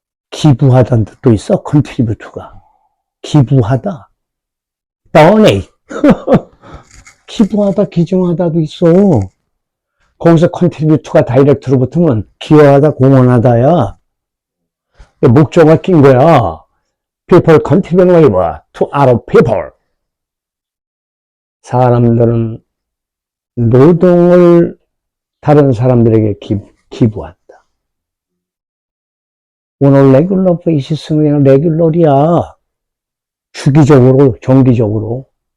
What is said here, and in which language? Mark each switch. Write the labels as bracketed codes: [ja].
[ko] 기부하다는 뜻도 있어, 컨트리뷰트가. 기부하다. donate. 기부하다, 기증하다도 있어. 거기서 컨트리뷰트가 다이렉트로 붙으면 기여하다, 공헌하다야. 목적어가 낀 거야. [en] People contribute labor to other people. [ko] 사람들은 노동을 다른 사람들에게 기부한다. 오늘 레귤러 베이시스는 그냥 레귤러리야. 주기적으로, 정기적으로.